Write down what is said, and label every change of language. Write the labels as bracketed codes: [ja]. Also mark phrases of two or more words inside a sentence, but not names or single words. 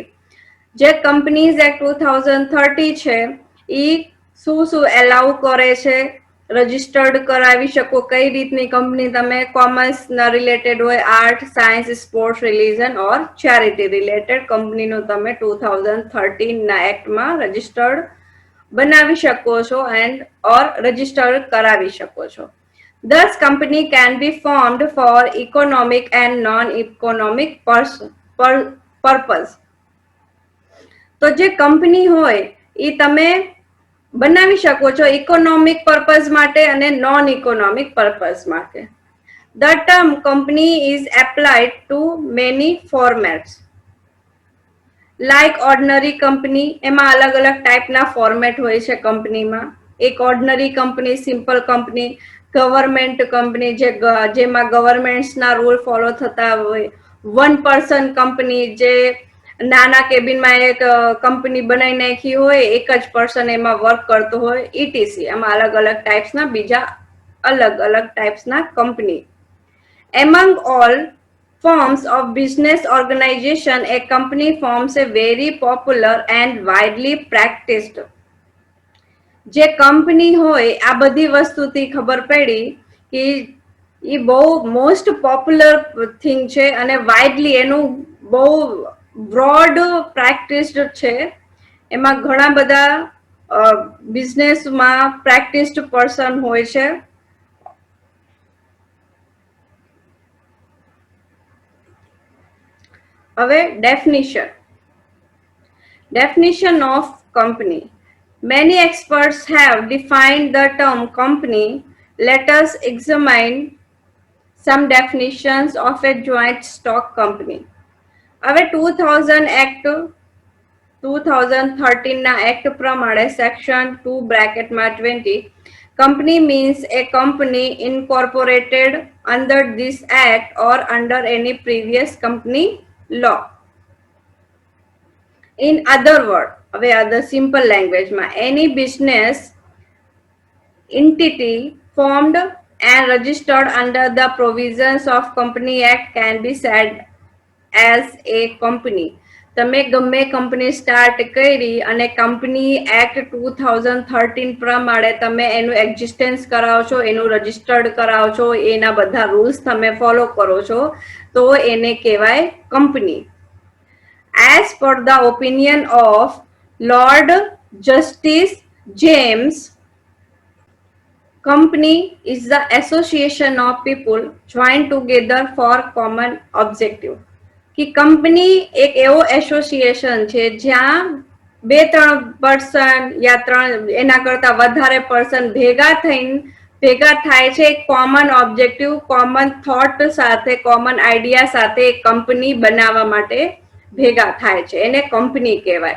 [gu] જે Companies Act 2030 છે ઈ શું એલાઉ કરે છે? રજીસ્ટર્ડ કરાવી શકો. કઈ રીતની કંપની? તમે કોમર્સના રિલેટેડ હોય, આર્ટ, સાયન્સ, સ્પોર્ટ્સ, [en] religion or charity [gu] રિલેટેડ કંપનીનું તમે 2013ના એક્ટમાં રજીસ્ટર્ડ બનાવી શકો છો [en] and or [gu] રજીસ્ટર્ડ કરાવી શકો છો. [en] Thus, company can be formed for economic and non-economic purpose. [gu] તો જે કંપની હોય એ તમે બનાવી શકો છો [en] economic purpose [gu] માટે અને [en] non economic purpose [gu] માટે. [en] The term company is applied to many formats. Like ordinary company, [gu] એમાં અલગ અલગ ટાઈપના ફોર્મેટ હોય છે કંપનીમાં. એક [en] ordinary company, simple company, government company [gu] જેમાં ગવર્મેન્ટ્સના રૂલ ફોલો થતા હોય, 1 person કંપની જે નાના કેબિનમાં એક કંપની બનાવી નાખી હોય, એક જ પર્સન એમાં વર્ક કરતો હોય, ઇટીસી. એમાં અલગ અલગ ટાઈપ્સના બીજા અલગ અલગ ટાઈપ્સના કંપની. [en] Among all forms of business organization, a company forms a very popular and widely practiced. [gu] જે કંપની હોય આ બધી વસ્તુથી ખબર પડી કે એ બહુ [en] most popular thing [gu] છે અને વાઇડલી એનું બહુ [en] broad practised [gu] છે. એમાં ઘણા બધા બિઝનેસમાં [en] practised person [gu] હોય છે. હવે [en] definition of company. Many experts have defined the term company. Let us examine some definitions of a joint stock company. [gu] હવે 2013 ના એક્ટ પ્રમાણે સેક્શન 2(20) [en] company means a company incorporated under this act or under any previous company law. In other words, હવે other simple language માં, any business entity formed and registered under the provisions of Company Act can be said as a company. [gu] તમે ગમે કંપની સ્ટાર્ટ કરી અને કંપની એક્ટ 2013 પ્રમાણે તમે એનું એક્ઝિસ્ટન્સ કરાવો છો, એનું રજિસ્ટર્ડ કરાવો છો, એના બધા રૂલ્સ તમે ફોલો કરો છો, તો એને કહેવાય કંપની. [en] As per the opinion of Lord Justice James, company is the association of people joined together for common objective. [gu] કે કંપની એક એવો એસોસિએશન છે જ્યાં 2-3 પર્સન યા 3 એના કરતા વધારે પર્સન ભેગા થાય છે [en] common objective, common thought [gu] સાથે, [en] common idea [gu] સાથે કંપની બનાવવા માટે ભેગા થાય છે, એને કંપની કહેવાય.